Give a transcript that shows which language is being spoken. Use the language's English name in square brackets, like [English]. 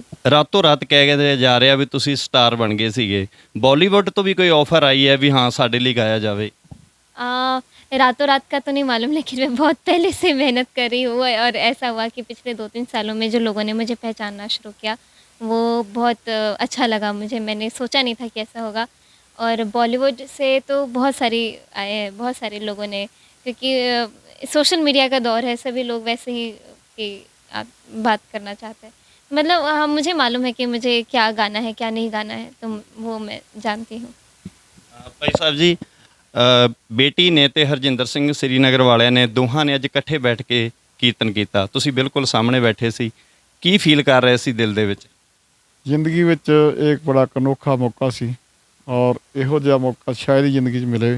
[Punjabi] ਰਾਤੋਂ ਰਾਤ ਕਹਿ ਕੇ ਜਾ ਰਿਹਾ ਵੀ ਤੁਸੀਂ ਸਟਾਰ ਬਣ ਗਏ ਸੀਗੇ। ਬਾਲੀਵੁੱਡ ਤੋਂ ਵੀ ਕੋਈ ਆਫਰ ਆਈ ਹੈ ਵੀ ਹਾਂ ਸਾਡੇ ਲਈ ਗਾਇਆ ਜਾਵੇ? [Hindi] रातों रात का तो नहीं मालूम, लेकिन मैं बहुत पहले से मेहनत कर रही हूँ, और ऐसा हुआ कि पिछले 2-3 सालों में जो लोगों ने मुझे पहचानना शुरू किया, वो बहुत अच्छा लगा मुझे। मैंने सोचा नहीं था कि ऐसा होगा। और बॉलीवुड से तो बहुत सारे लोगों ने, क्योंकि सोशल मीडिया का दौर है, सभी लोग वैसे ही कि आप बात करना चाहते हैं। मतलब हाँ, मुझे मालूम है कि मुझे क्या गाना है, क्या नहीं गाना है, तो वो मैं जानती हूँ। [Punjabi] ਭਾਈ ਸਾਹਿਬ ਜੀ, ਬੇਟੀ ਨੇ ਤੇ ਹਰਜਿੰਦਰ ਸਿੰਘ ਸ੍ਰੀਨਗਰ ਵਾਲਿਆਂ ਨੇ, ਦੋਹਾਂ ਨੇ ਅੱਜ ਇਕੱਠੇ ਬੈਠ ਕੇ ਕੀਰਤਨ ਕੀਤਾ। ਤੁਸੀਂ ਬਿਲਕੁਲ ਸਾਹਮਣੇ ਬੈਠੇ ਸੀ, ਕੀ ਫੀਲ ਕਰ ਰਹੇ ਸੀ ਦਿਲ ਦੇ ਵਿੱਚ? ਜ਼ਿੰਦਗੀ ਵਿੱਚ ਇੱਕ ਬੜਾ ਅਨੋਖਾ ਮੌਕਾ ਸੀ, ਔਰ ਇਹੋ ਜਿਹਾ ਮੌਕਾ ਸ਼ਾਇਦ ਹੀ ਜ਼ਿੰਦਗੀ 'ਚ ਮਿਲੇ।